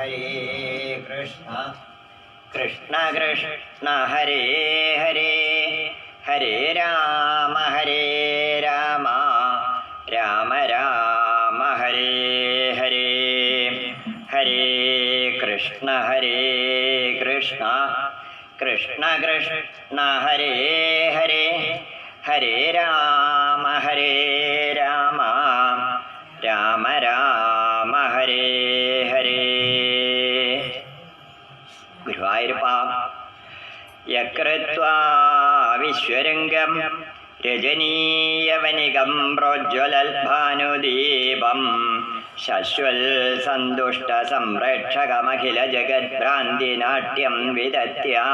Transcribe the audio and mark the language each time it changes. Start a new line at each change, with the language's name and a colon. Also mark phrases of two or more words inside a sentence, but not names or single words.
Sanskrit: കൃഷ്ണ കൃഷ്ണ ഹരേ ഹരേ ഹരേ രാമ രാമ രാമ രാമ ഹരേ ഹരേ ഹരേ കൃഷ്ണ കൃഷ്ണ കൃഷ്ണ ഹരേ ഹരേ ഹരേ രാമ രാമ രാമ രാമ ഹരേ ഹരേ. ഗുരുവായൂരപ്പ യകൃത്വാ വിശ്വരംഗം രജനീയവനികം പ്രോജ്വലൽഭാനുദീപം ശശ്വൽ സന്തുഷ്ട സംരക്ഷകമഖില ജഗദ്ഭ്രാന്തിനാട്യം വിദത്യ